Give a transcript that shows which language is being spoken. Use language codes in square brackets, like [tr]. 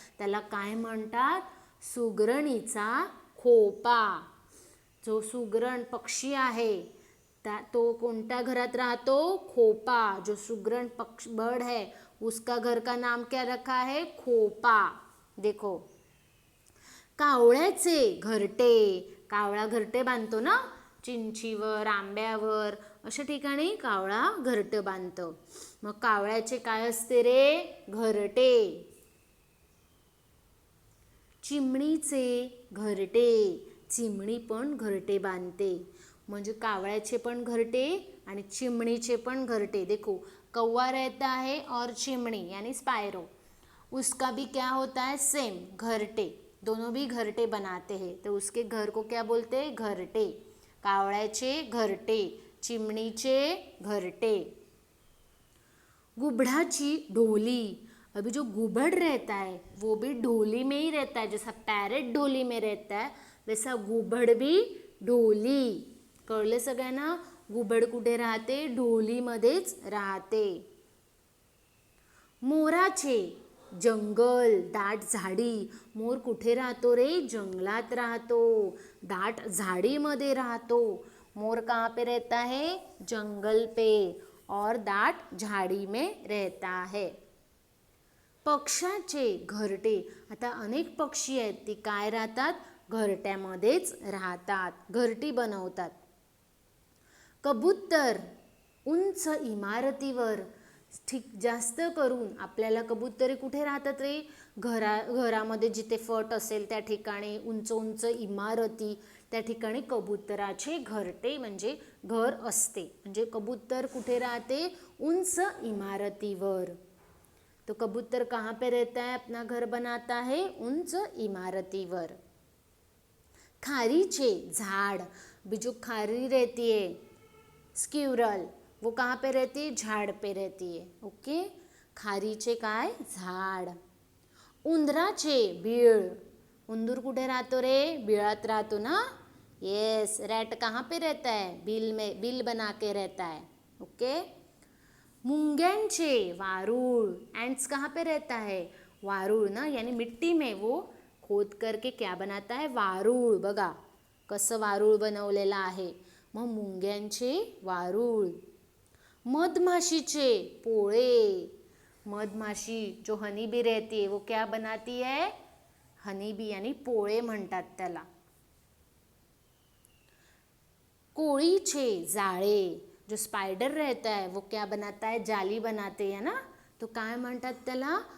[mr] त्याला काय म्हणतात? सुगरणीचा खोपा. जो सुगरण पक्षी आहे तो कोणत्या घरात राहतो? खोपा. [hi] जो सुगरण बर्ड है उसका घर का नाम क्या रखा है? [mr] खोपा. देखो, कावळ्याचे घरटे. कावळा घरटे बांधतो ना, चिंचीवर, आंब्यावर अशा ठिकाणी कावळा घरटं बांधतो. मग कावळ्याचे काय असते रे? घरटे. चिमणीचे घरटे. चिमणी पण घरटे बांधते. म्हणजे कावळ्याचे पण घरटे आणि चिमणीचे पण घरटे. [hi] देखो, कौवा रहता है और चिमनी यानी स्पायरो, उसका भी क्या होता है? सेम, घरटे. दोनों भी घरटे बनाते हैं, तो उसके घर को क्या बोलते हैं? [mr] घरटे. कावळ्याचे घरटे, चिमणीचे घरटे. गुबड़ाची ढोली. [hi] अभी जो गुबड़ रहता है वो भी ढोली में ही रहता है. जैसा पैरेट ढोली में रहता है वैसा गुबड़ भी ढोली. [mr] कळलं सगळ्यांना? गुबड़ कुठे राहते? ढोलीमध्येच राहते. मोराचे जंगल, दाट झाडी. मोर कुठे राहतो रे? जंगलात राहतो, दाट झाडीमध्ये राहतो. [hi] मोर कहाँ पे रहता है? जंगल पे और दाट झाड़ी में रहता है. [mr] पक्ष्याचे घरटे. आता अनेक पक्षी आहेत ती काय राहतात? घरट्यामध्येच राहतात, घरटी बनवतात. कबूतर उंच इमारतीवर. ठीक, जास्त करून आपल्याला कबुतरे कुठे राहतात रे? घरामध्ये जिथे फट असेल त्या ठिकाणी, उंच उंच इमारती, त्या ठिकाणी कबुतराचे घरटे म्हणजे घर असते. म्हणजे कबूतर कुठे राहते? उंच इमारतीवर. [hi] तो कबूतर कहाँ पे रहता है? अपना घर बनाता है [mr] उंच इमारतीवर. खारीचे झाड. [hi] भी जो खारी रहती है, स्क्विरल, वो कहाँ पे रहती है? झाड़ पे रहती है. ओके, [mr] खारीचे काय? झाड. उंदराचे बीळ. उंदूर कुठे राहतो रे? बिळात राहतो ना. [hi] यस, रैट कहाँ पे रहता है? बिल में, बिल बना के रहता है. ओके. [mr] मुंग्यांचे वारूळ. [hi] एंट्स कहाँ पे रहता है? वारूळ ना, यानी मिट्टी में वो खोद करके क्या बनाता है? [mr] वारूळ. बघा कसं वारूळ बनवलेलं आहे. मग मुंग्यांचे वारूळ. मधमाशीचे पोळे. [hi] मधमाशी जो हनी बी रहती है वो क्या बनाती है? [mr] हनी बी यानी पोळे म्हणतात त्याला. कोळीचे जाळे. [hi] जो स्पाइडर रहता है वो क्या बनाता है? जाली बनाते है ना, तो [mr] काय म्हणतात त्याला?